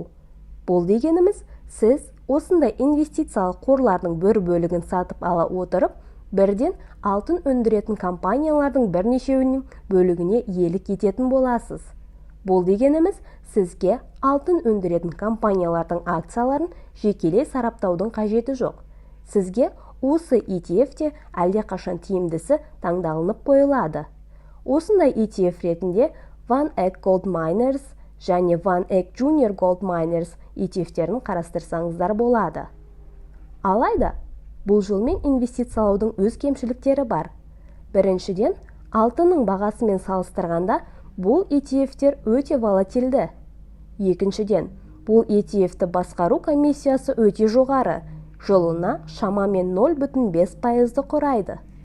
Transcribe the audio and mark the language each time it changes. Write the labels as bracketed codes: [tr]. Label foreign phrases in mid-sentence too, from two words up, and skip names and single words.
[kk] Бұл дегеніміз, сіз осындай инвестициялық қорлардың бір бөлігін сатып ала отырып, бірден алтын өндіретін компаниялардың бірнешеуінің бөлігіне иелік ететін боласыз. Бұл дегеніміз, сізге алтын өндіретін компаниялардың акцияларын жекелей сараптаудың қажеті жоқ. Сізге осы ETF-те әлдеқашан тиімдісі таңдалынып қойылады. Осындай ETF ретінде Van Eck Gold Miners және Van Eck Junior Gold Miners ETF-терін қарастырсаңыздар болады. Алайда, бұл жолмен инвестициялаудың өз кемшіліктері бар. Біріншіден, алтынның бағасымен салыстырғанда бұл ETF-тер өте волатильді. Екіншіден, бұл ETF-ті басқару комиссиясы өте жоғары, жылына шамамен 0,5%-ды құрайды.